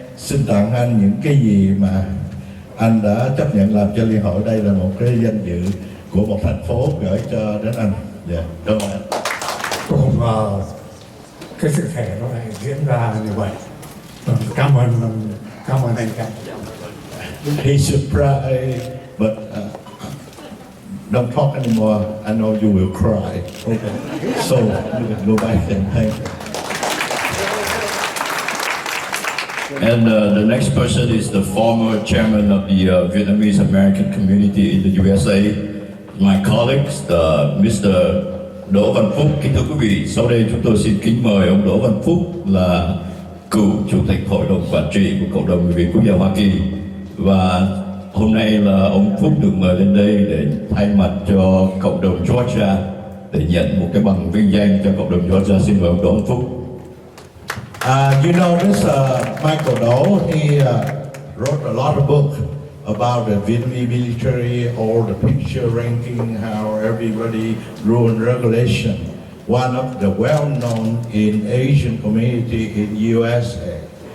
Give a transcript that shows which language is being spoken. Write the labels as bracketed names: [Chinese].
[Vietnamese] Xin tặng anh những cái gì mà anh đã chấp nhận làm cho Liên hội. Đây là một cái danh dự của một thành phố gửi cho đến anh. Dạ, cảm ơn anh. Tôi không ngờ cái sự thể nó lại diễn ra như vậy. Cảm ơn anh Cảnh. [English] He surprised, but don't talk anymore. I know you will cry. Okay. So you can go back and thank you. And the next person is the former chairman of the Vietnamese American community in the USA. My colleagues, Mr. Đỗ Văn Phúc. [Vietnamese] Kính thưa quý vị, sau đây chúng tôi xin kính mời ông Đỗ Văn Phúc là cựu chủ tịch hội đồng quản trị của cộng đồng người Việt quốc gia Hoa Kỳ. Và hôm nay là ông Phúc được mời lên đây để thay mặt cho cộng đồng Georgia để nhận một cái bằng vinh danh cho cộng đồng Georgia. Xin mời ông Đỗ Văn Phúc. [English] You know this Michael Doe, he wrote a lot of books about the Vietnamese military, all the picture ranking, how everybody rule and regulation. One of the well-known in Asian community in USA.